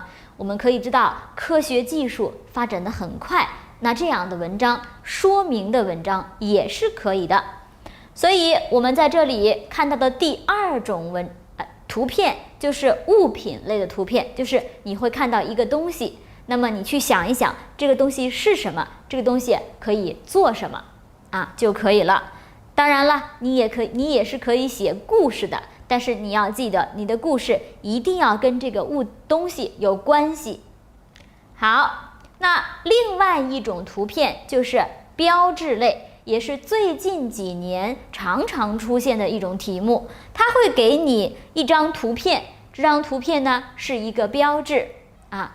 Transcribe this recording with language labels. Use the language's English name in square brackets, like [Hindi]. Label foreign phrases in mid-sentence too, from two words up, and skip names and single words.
[Chinese] 我們可以知道科学技術發展得很快，那這樣的文章，說明的文章也是可以的。所以我們在這裡看到的第二種圖片就是物品類的圖片，就是你会看到一個東西，那麼你去想一想這個東西是什麼，這個東西可以做什麼啊就可以了。當然了，你也是可以寫故事的，但是你要記得，你的故事一定要跟這個東西有關係。好，那另外一種圖片就是標誌類，也是最近幾年常常出現的一種題目。它會給你一張圖片，這張圖片呢是一個標誌啊。